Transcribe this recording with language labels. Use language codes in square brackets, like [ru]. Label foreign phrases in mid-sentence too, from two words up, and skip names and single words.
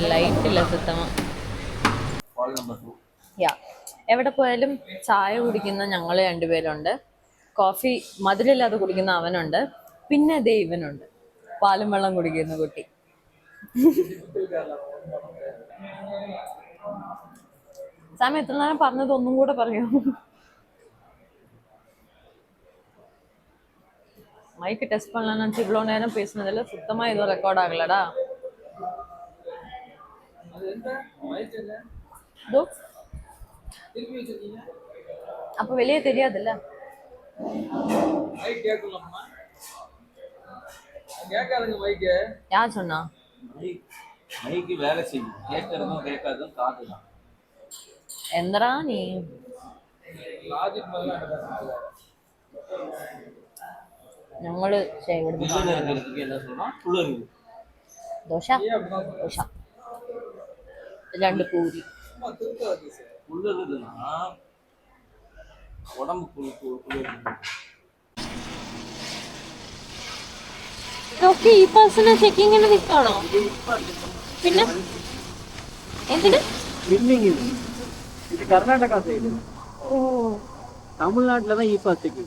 [ml] ആയിട്ടില്ല സത്യമാ. [en] Fall number 2. [ml] യാ, എവിടെ പോയാലും ചായ കുടിക്കുന്ന ഞങ്ങൾ രണ്ടുപേരുണ്ട്, കോഫി മധുരമില്ലാതെ കുടിക്കുന്ന അവനുണ്ട്, പിന്നെ ദേ ഇവനുണ്ട് പാലും വെള്ളം കുടിക്കുന്ന കുട്ടി. സാമി എത്ര നേരം പറഞ്ഞത് ഒന്നും കൂടെ പറയൂ. [ta] மைக்கு டெஸ்ட் பண்ணலாம்னு நினச்சி இவ்வளோ நேரம் பேசினதில் சுத்தமாக எதுவும் ரெக்கார்ட் ஆகலடா. இதோ அப்போ வெளியே தெரியாதுல்ல. யார் சொன்னா? மைக்கு வேலை செய்யும், கேட்கறதும் கேட்காதும் காது தான். எந்தடா நீ? [ml] ഞങ്ങള് ദോശ ദോശ 2 പൂരി. ഇതൊക്കെ ഈ [en] personal checking [ml] നിൽക്കണോ? പിന്നെ എന്തിന്? [ta] இது கர்நாடகா சைடு. ഓ தமிழ்நாட்டில் தான் [en] e-pass checking.